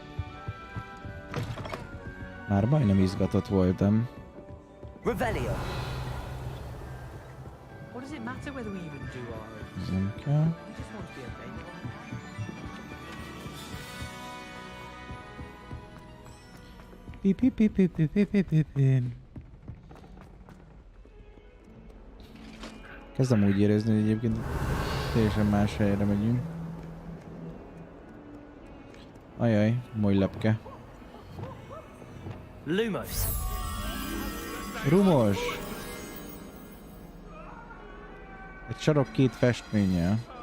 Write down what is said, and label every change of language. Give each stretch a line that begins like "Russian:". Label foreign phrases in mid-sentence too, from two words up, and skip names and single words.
Hungarian: Már majdnem izgatott voltam. Revelio.
English: What does it matter whether we even do our
Hungarian: Nem kell.
English: We just want to be okay. Pi pi pi pi pi pi pi pi.
Hungarian: Kezdem úgy érezni, hogy egyébként teljesen más helyre megyünk. Ajaj, moly lepke. Lumos. Rumos! Egy sarok két festménnyel.